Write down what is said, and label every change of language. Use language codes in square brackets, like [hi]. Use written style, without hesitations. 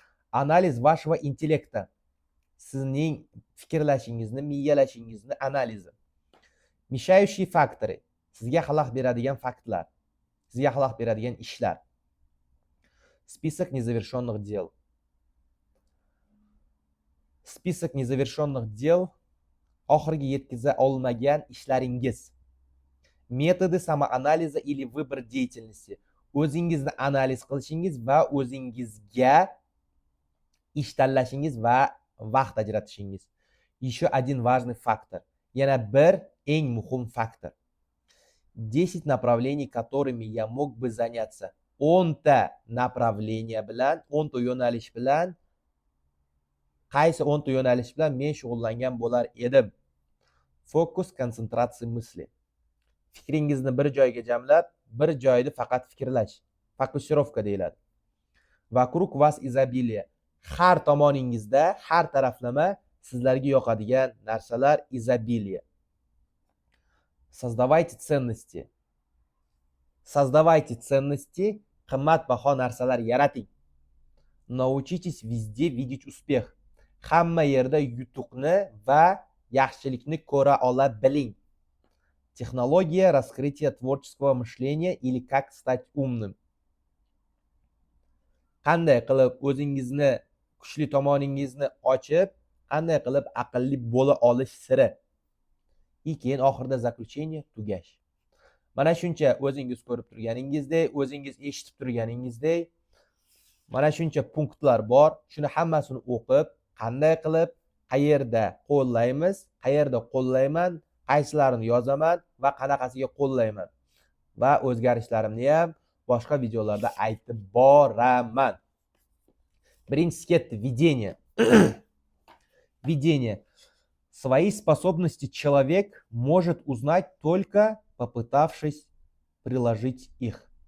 [ru] Analiz вашего интеллекта. [uz] Sizning fikrlashingizni, miyalashingizni analizi. [ru] Мешающие faktori. [uz] Sizga xalaqit beradigan faktlar. Sizga xalaqit beradigan ishlar. [ru] Список незавершенных дел. Список незавершенных дел [uz] oxiriga yetkiza olmagan ishlaringiz. [ru] Metodi samoanaliza или выбор деятельности. [uz] O'zingizni analiz qilishingiz va o'zingizga ish tanlashingiz va vaqt ajratishingiz. [ru] Еще один важный фактор. [uz] Yana bir eng muhim faktor. [ru] 10 направлений, которыми я mог бы заняться. [uz] 10 ta направление bilan, 10 ta yo'nalish bilan, qaysi 10 ta yo'nalish bilan men shug'ullangan bo'lar edim. [ru] Fokus, konsentratsiya мысли. [uz] Fikringizni bir joyga jamlab, bir joyda faqat fikrlash. Fokusirovka deyiladi. [ru] Вокруг вас изобилие. [uz] Har tomoningizda, har taraflama sizlarga yoqadigan narsalar изобилие. [ru] Создавайте ценности. Создавайте ценности, [uz] qimmatbaho narsalar yarating. [ru] Научитесь везде видеть успех. [uz] Hamma yerda yutuqni va yaxshilikni ko'ra ola biling. [ru] Технология раскрытия творческого мышления или как стать умным. [uz] Qanday qilib o'zingizni, kuchli tomoningizni ochib, qanday qilib aqlli bo'la olish siri. Keyin oxirida заключение, tugash. Mana shuncha o'zingiz ko'rib turganingizdek, o'zingiz eshitib turganingizdek, mana shuncha punktlar bor. Shuni hammasini o'qib, qanday qilib, qayerda qo'llaymiz, qayerda qo'llayman, qaysilarini yozaman va qanaqasiga qo'llayman. Va o'zgarishlarimni ham boshqa videolarda aytib boraman. Birinchisi ketdi, введение. [ru] Введение. Свои способности человек может узнать только попытавшись приложить их.